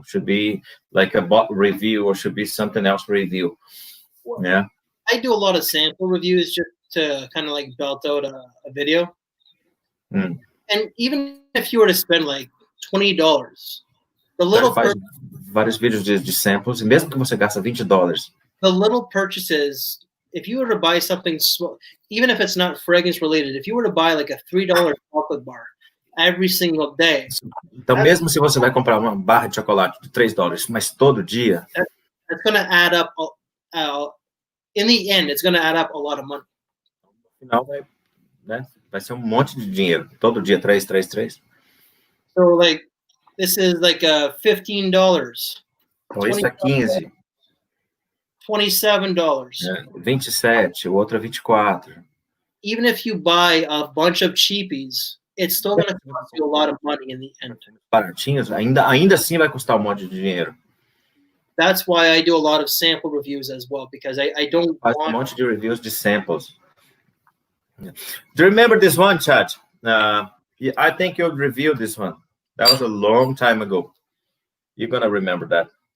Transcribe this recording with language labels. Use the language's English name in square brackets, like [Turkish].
[English] It should be like a bottle review, or should be something else review. Yeah. I do a lot of sample reviews just to kind of like belt out a video. Mm. And even if you were to spend like $20, the little [Portuguese] vários vídeos de samples, e mesmo que você gasta $20. [English] The little purchases, if you were to buy something small, even if it's not fragrance related, if you were to buy like a $3 chocolate bar every single day. [Portuguese] Então, mesmo se você vai comprar uma barra de chocolate de $3, mas todo dia, [English] that's going to add up. In the end, it's going to add up a lot of money. [Portuguese] No final vai ser monte de dinheiro. Todo dia, 3. [English] So, like, this is like $15. [Portuguese] Então, esse é 15. [English] $27. [Portuguese] 27, o outro é 24. [English] Even if you buy a bunch of cheapies, it's still going to cost you a lot of money in the end. [Portuguese] Baratinhos, ainda assim vai custar monte de dinheiro. [English] That's why I do a lot of sample reviews as well, because I don't want [Portuguese] monte de reviews de samples. [English] Yeah. Do you remember this one, Chad? I think you reviewed this one. That was a long time ago. You're going to remember that.